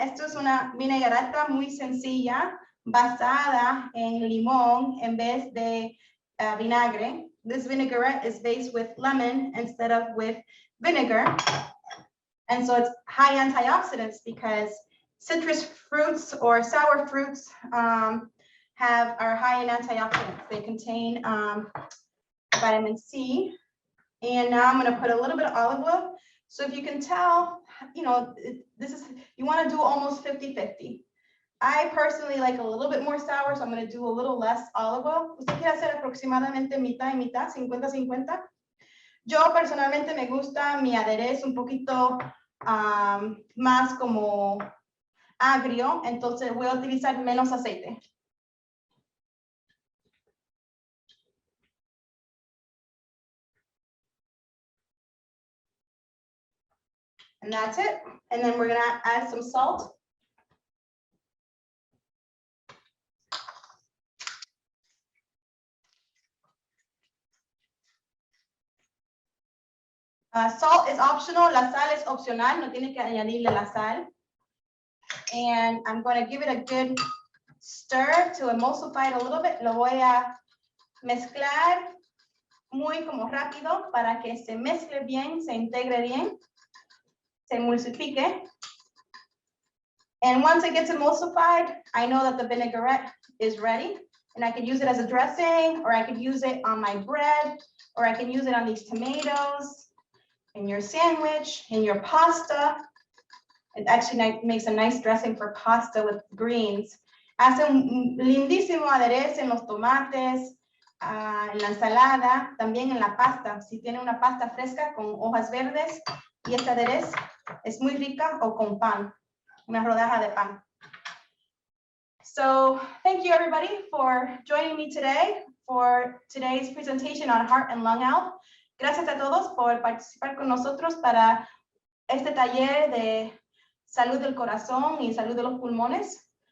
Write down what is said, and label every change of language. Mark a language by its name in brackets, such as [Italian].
[Spanish] Esto es una vinagreta muy sencilla, basada en limón en vez de vinagre. [English] This vinaigrette is based with lemon instead of with vinegar. And so it's high antioxidants because citrus fruits or sour fruits are high in antioxidants. They contain vitamin C. And now I'm going to put a little bit of olive oil. So if you can tell, you know, you want to do almost 50-50. I personally like a little bit more sour, so I'm going to do a little less olive oil. [Spanish] Usted quiere hacer aproximadamente mitad y mitad, 50-50. Yo personalmente me gusta mi aderezo un poquito más como agrio, entonces voy a utilizar menos aceite. [English] And that's it. And then we're gonna add some salt. Salt is optional. [Spanish] La sal es opcional. No tiene que añadirle la sal. [English] And I'm going to give it a good stir to emulsify it a little bit. [Spanish] Lo voy a mezclar muy como rápido para que se mezcle bien, se integre bien, se emulsifique. [English] And once it gets emulsified, I know that the vinaigrette is ready. And I could use it as a dressing, or I could use it on my bread, or I can use it on these tomatoes, in your sandwich, in your pasta. It actually makes a nice dressing for pasta with greens. [Spanish] Hace un lindísimo aderezo en los tomates, en la ensalada, también en la pasta. Si tiene una pasta fresca con hojas verdes y este aderezo es muy rica, o con pan, una rodaja de pan. [English] So thank you everybody for joining me today for today's presentation on heart and lung health. [Spanish] Gracias a todos por participar con nosotros para este taller de salud del corazón y salud de los pulmones.